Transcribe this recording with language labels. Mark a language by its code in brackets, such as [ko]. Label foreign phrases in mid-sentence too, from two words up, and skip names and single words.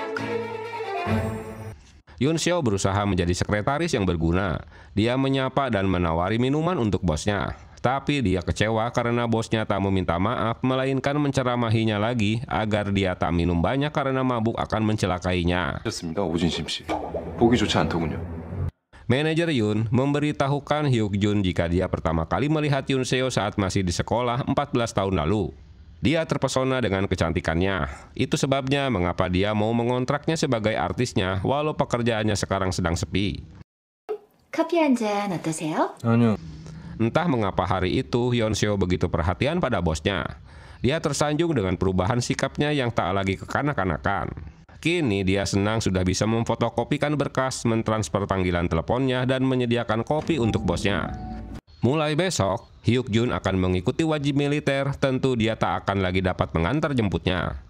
[id] Yoon Seo berusaha menjadi sekretaris yang berguna. Dia menyapa dan menawari minuman untuk bosnya. Tapi dia kecewa karena bosnya tak meminta maaf, melainkan menceramahinya lagi agar dia tak minum banyak karena mabuk akan mencelakainya. [ko] 좋습니다, 오진심 씨. 보기 좋지 않더군요. [id] Manajer Yoon memberitahukan Hyuk Jun jika dia pertama kali melihat Yoon Seo saat masih di sekolah 14 tahun lalu. Dia terpesona dengan kecantikannya. Itu sebabnya mengapa dia mau mengontraknya sebagai artisnya walau pekerjaannya sekarang sedang sepi. [ko] 커피 한 잔 어떠세요? 아니요. [id] Entah mengapa hari itu Yoon Seo begitu perhatian pada bosnya. Dia tersanjung dengan perubahan sikapnya yang tak lagi kekanak-kanakan. Kini dia senang sudah bisa memfotokopikan berkas, mentransfer panggilan teleponnya, dan menyediakan kopi untuk bosnya. Mulai besok, Hyuk Jun akan mengikuti wajib militer, tentu dia tak akan lagi dapat mengantar jemputnya.